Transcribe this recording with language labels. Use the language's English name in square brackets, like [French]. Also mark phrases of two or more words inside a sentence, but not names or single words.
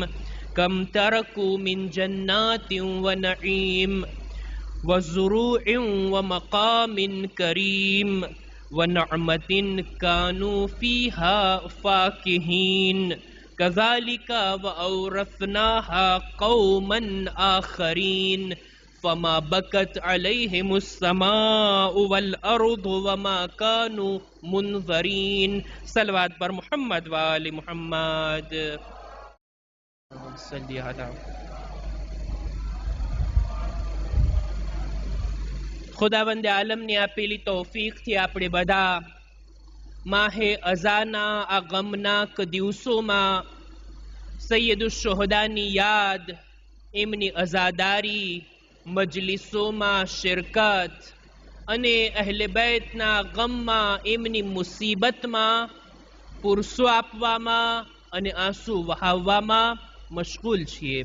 [Arabic] كم تركوا من جنات ونعيم وزروع ومقام كريم ونعمة كانوا فيها فاكهين، كذلك وأورثناها قوما آخرين فما بكت عليهم السماء والأرض وما كانوا منذرين. [Urdu] صلوات پر [Arabic] محمد وآل محمد. صلی علی. [Gujarati] ખુદાવંદ આલમની આપેલી તૌફીકથી આપણે બધા માહે અઝાના આ ગમનાક દિવસોમાં સૈયદુશ્શોહદાની યાદ, એમની અઝાદારી, મજલિસોમાં શિરકત અને અહલે બેતના ગમમાં, એમની મુસીબતમાં પુરસો આપવામાં અને આંસુ વહાવવામાં મશગુલ છીએ.